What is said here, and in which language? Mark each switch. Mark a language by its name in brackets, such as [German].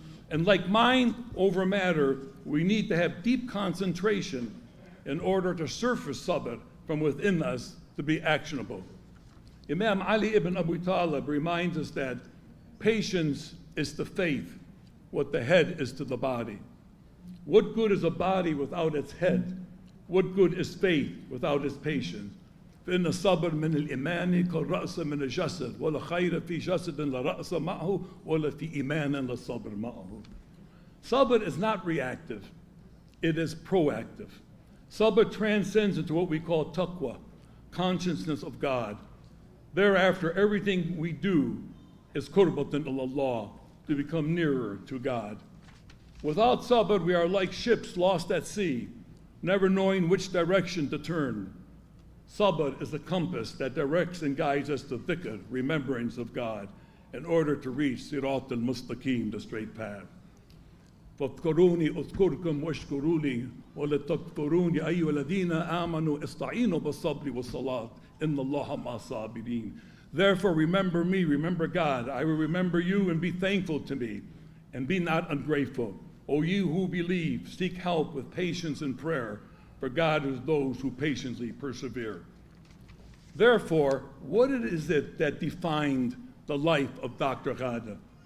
[English] And like mind over matter, we need to have deep concentration in order to surface sabr from within us to be actionable. Imam Ali ibn Abi Talib reminds us that patience is to faith what the head is to the body. What good is a body without its head? What good is faith without its patience? [Arabic] فإن الصبر من الإيمان كالرأس من الجسد ولا خير في جسد لا رأس معه ولا في إيمان لا صبر معه. [English] Sabr is not reactive, it is proactive. Sabr transcends into what we call taqwa, consciousness of God. Thereafter, everything we do is qurbatan ilallah, to become nearer to God. Without sabr, we are like ships lost at sea, never knowing which direction to turn. Sabr is the compass that directs and guides us to dhikr, remembrance of God, in order to reach sirat al-mustaqim, the straight path. [Arabic] فاذكروني أذكركم واشكروا لي ولا تكفروني أيها الذين آمنوا استعينوا بالصبر والصلاة إن الله مع الصابرين. [English] Therefore remember me, remember God. I will remember you and be thankful to me and be not ungrateful. O you who believe, seek help with patience and prayer, for God is those who patiently persevere. Therefore, what is it that defined the life of Dr. Ghada?